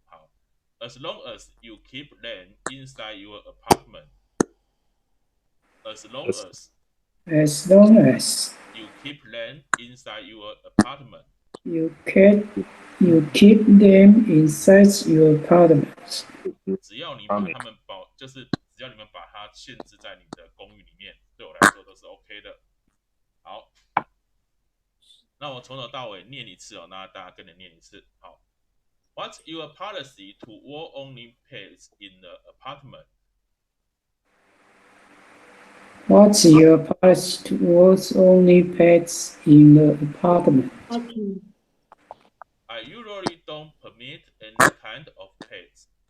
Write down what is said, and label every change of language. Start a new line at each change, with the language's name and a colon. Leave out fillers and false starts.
English: 好 ，As long as you keep them inside your apartment. As long as As long as you keep them inside your apartment. you keep them inside your apartment.
Chinese: 只要你把它们就是只要你们把它限制在你的公寓里面，对我来说都是 OK 的。好，那我从头到尾念一次哦，那大家跟着念一次。
English: 好 ，What's your policy toward owning pets in the apartment? What's your policy towards only pets in the apartment? I usually don't permit any kind of pets.